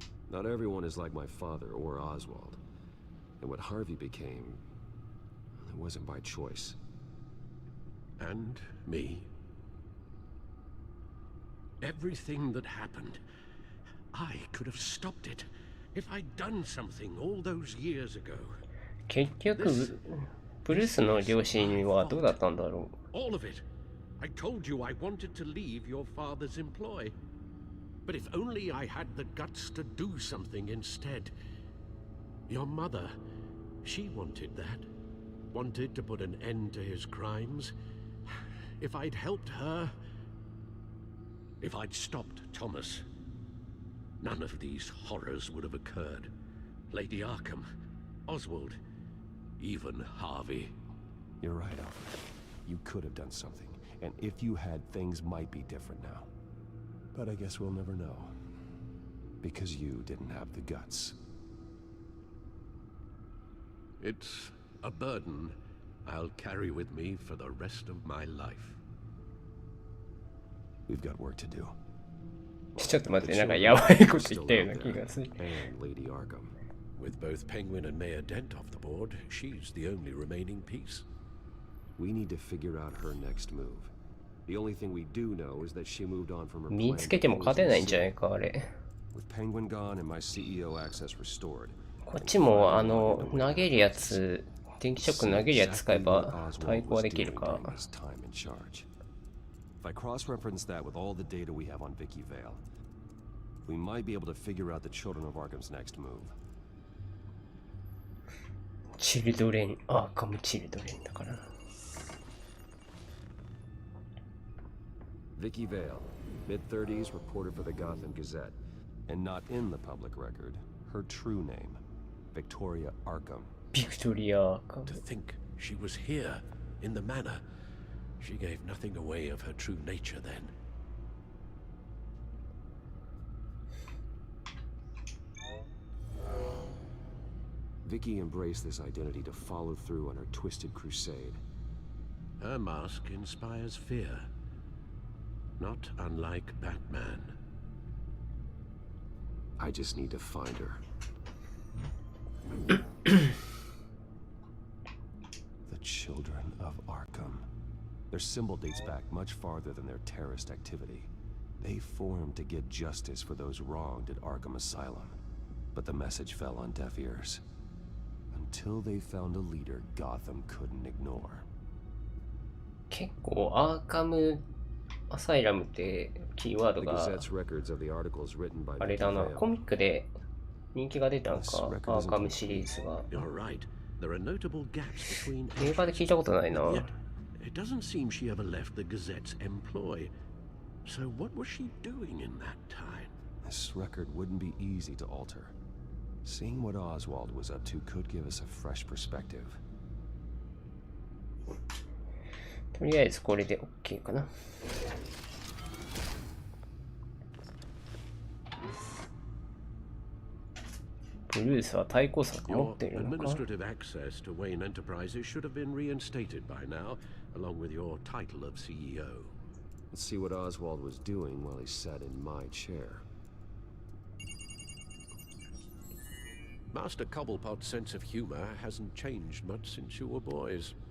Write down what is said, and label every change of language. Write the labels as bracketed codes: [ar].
[en] Not everyone is like my father or Oswald. And what Harvey became, it wasn't by choice. And me. Everything that happened, I could have stopped it if I'd done something all those years ago. [ja] 結局、ブルースの両親はどうだったんだろう。 [en] All of it. I told you I wanted to leave your father's employ. But if only I had the guts to do something instead. Your mother, she wanted that. Wanted to put an end to his crimes. If I'd helped her... If I'd stopped Thomas, none of these horrors would have occurred. Lady Arkham, Oswald, even Harvey. You're right, Alfred. You could have done something, and if you had, things might be different now. But I guess we'll never know. Because you didn't have the guts. It's a burden I'll carry with me for the rest of my life. We've got work to do. [ja] ちょっと待って、なんかやばいこと言ったような気がする。 [en] And Lady Arkham. With both Penguin and Mayor Dent off the board, she's the only remaining piece. We need to figure out her next move. The only thing we do know is that she moved on from her [ja] 見つけても勝てないんじゃないか、あれ。 [en] With Penguin gone and my CEO access restored. [ja] こっちも投げるやつ、電気ショック投げるやつ使えば対抗できるか。 [en] If I cross-reference that with all the data we have on Vicky Vale, we might be able to figure out the Children of Arkham's next move. [ja] チルドレン、アーカムチルドレンだから。 [en] Vicky Vale, mid-30s, reporter for the Gotham Gazette, and not in the public record, her true name, Victoria Arkham. Victoria Arkham. To think she was here, in the manor. She gave nothing away of her true nature then. Vicky embraced this identity to follow through on her twisted crusade. Her mask inspires fear. Not unlike Batman. I just need to find her. The Children of Arkham. Their symbol dates back much farther than their terrorist activity. They formed to get justice for those wronged at Arkham Asylum. But the message fell on deaf ears. Until they found a leader Gotham couldn't ignore. [ja] 結構アーカムアサイラムってキーワード [en] The [ja] が [en] Gazette's records of the articles written by [ja] あれ [en] Vicky [ja] だな、 [en] Vale. [ja] コミックで人気が出たんか、アーカムシリーズが。 [en] You're right. There are notable gaps between [ja] 映画で聞いたことないな。 [en] Yet, it doesn't seem she ever left the Gazette's employ. So what was she doing in that time? This record wouldn't be easy to alter. Seeing what Oswald was up to could give us a fresh perspective. [ja] とりあえずこれで OK かな。ブルースは対抗策持っているのか。 [en] Your administrative access to Wayne Enterprises should have been reinstated by now, along with your title of CEO. Let's see what Oswald was doing while he sat in my chair. Master Cobblepot's sense of humor hasn't changed much since you were boys.